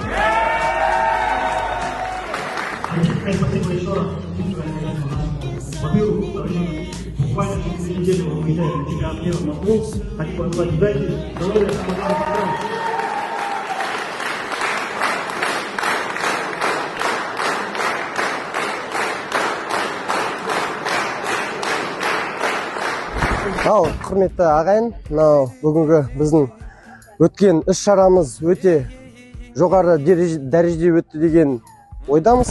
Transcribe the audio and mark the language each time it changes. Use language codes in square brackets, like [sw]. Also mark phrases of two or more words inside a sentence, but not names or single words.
[ru] Спасибо еще раз. Во-первых, буквально через неделю мы уезжаем на чемпионат мира на пол. Хочу пожелать удачи, здоровья, спокойствия. [kk] Ал, құрметті ағайын, бүгінгі біздің өткен іс-шарамыз өте жоғары дәрежеде өтті деген ойдамыз.